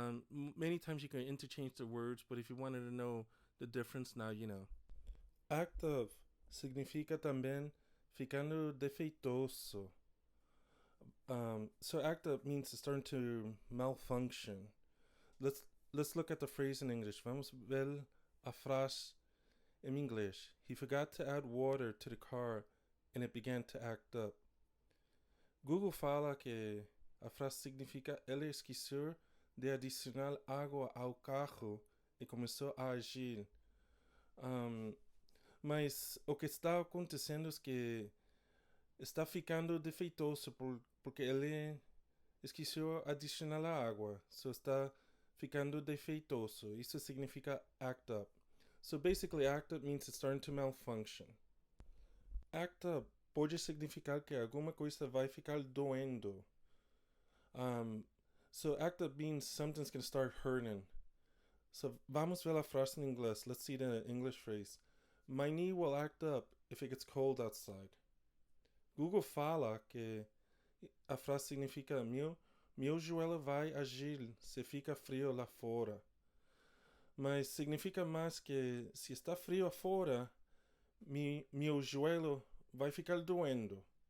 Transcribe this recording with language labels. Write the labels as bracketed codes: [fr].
[en] Many times you can interchange the words, but if you wanted to know the difference, now you know. [pt] Act up significa também ficando defeituoso. [en] So act up means starting to malfunction. Let's look at the phrase in English. [pt] Vamos ver a frase em inglês. [en] He forgot to add water to the car and it began to act up. [pt] Google fala que a frase significa ele esqueceu de adicionar água ao carro e começou a agir. Mas o que está acontecendo é que está ficando defeitoso porque ele esqueceu adicionar a água. Só está ficando defeitoso. Isso significa act up. [en] So basically, act up means it's starting to malfunction. [pt] Act up pode significar que alguma coisa vai ficar doendo. [en] So act up means something's going to start hurting. [pt] So vamos ver a frase em inglês. [en] Let's see the English phrase. My knee will act up if it gets cold outside. [pt] Google fala que a frase significa meu joelho vai agir se fica frio lá fora. Mas significa mais que se está frio afora, meu joelho vai ficar doendo.